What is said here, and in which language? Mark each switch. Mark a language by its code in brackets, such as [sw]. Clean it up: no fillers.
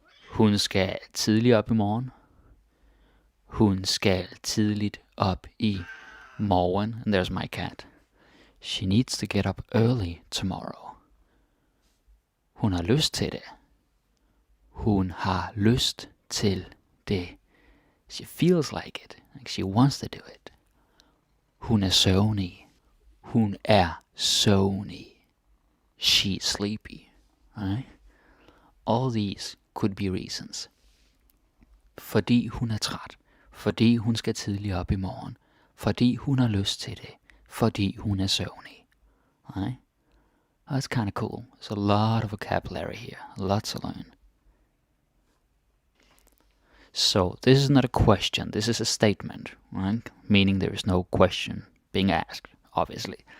[da] Hun skal tidligt op i morgen. Hun skal tidligt op i morgen. [en] And there's my cat. She needs to get up early tomorrow. [da] Hun har lyst til det. Hun har lyst til det. [en] She feels like it. Like she wants to do it. [da] Hun er søvnig. Hun er søvnig. [en] She's sleepy. Right? All these could be reasons. [da] Fordi hun er træt. Fordi hun skal tidligt op i morgen. Fordi hun har lyst til det. Fordi hun er søvnig. [en] Right? That's kind of cool. There's a lot of vocabulary here. Lots to learn. So this is not a question. This is a statement. Right? Meaning there is no question being asked, obviously.